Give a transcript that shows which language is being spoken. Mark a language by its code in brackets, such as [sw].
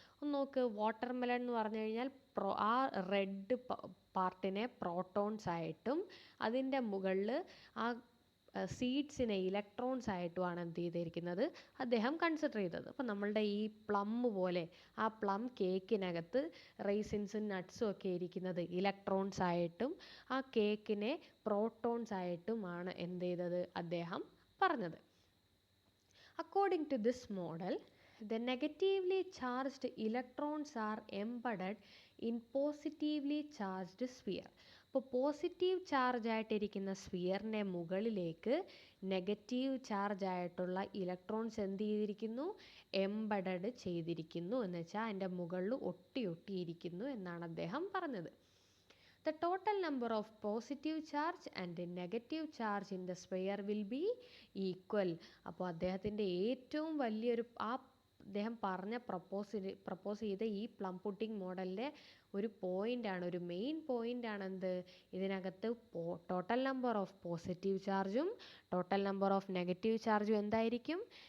[ml] ഒന്ന് നോക്ക്, വാട്ടർമെലൻ എന്ന് പറഞ്ഞു കഴിഞ്ഞാൽ ആ റെഡ് പാർട്ടിനെ പ്രോട്ടോൺസ് ആയിട്ടും അതിൻ്റെ മുകളിൽ ആ സീഡ്സിനെ ഇലക്ട്രോൺസ് ആയിട്ടുമാണ് എന്ത് ചെയ്തിരിക്കുന്നത്? അദ്ദേഹം കൺസിഡർ ചെയ്തത്. അപ്പം നമ്മളുടെ ഈ പ്ലം പോലെ ആ പ്ലം കേക്കിനകത്ത് റൈസിൻസും നട്ട്സും ഒക്കെ ഇരിക്കുന്നത് ഇലക്ട്രോൺസ് ആയിട്ടും ആ കേക്കിനെ പ്രോട്ടോൺസ് ആയിട്ടുമാണ് എന്ത് ചെയ്തത്? അദ്ദേഹം പറഞ്ഞത്. [en] According to this model, the negatively charged electrons are embedded in positively charged sphere. [ml] അപ്പോൾ പോസിറ്റീവ് ചാർജ് ആയിട്ടിരിക്കുന്ന സ്ഫിയറിൻ്റെ മുകളിലേക്ക് നെഗറ്റീവ് ചാർജ് ആയിട്ടുള്ള ഇലക്ട്രോൺസ് എന്ത് ചെയ്തിരിക്കുന്നു? എംബഡഡ് ചെയ്തിരിക്കുന്നു. എന്ന് വെച്ചാൽ അതിൻ്റെ മുകളിൽ ഒട്ടിയിരിക്കുന്നു എന്നാണ് അദ്ദേഹം പറഞ്ഞത്. [en] The total number of positive charge and negative charge in the sphere will be equal. [ml] അപ്പോൾ അദ്ദേഹത്തിൻ്റെ ഏറ്റവും വലിയൊരു അദ്ദേഹം പറഞ്ഞ പ്രപ്പോസ് ചെയ്ത ഈ പ്ലം പുഡിംഗ് മോഡലിൻ്റെ ഒരു പോയിൻ്റാണ്, ഒരു മെയിൻ പോയിൻ്റാണ് എന്ത്? ഇതിനകത്ത് ടോട്ടൽ നമ്പർ ഓഫ് പോസിറ്റീവ് ചാർജും ടോട്ടൽ നമ്പർ ഓഫ് നെഗറ്റീവ് ചാർജും എന്തായിരിക്കും?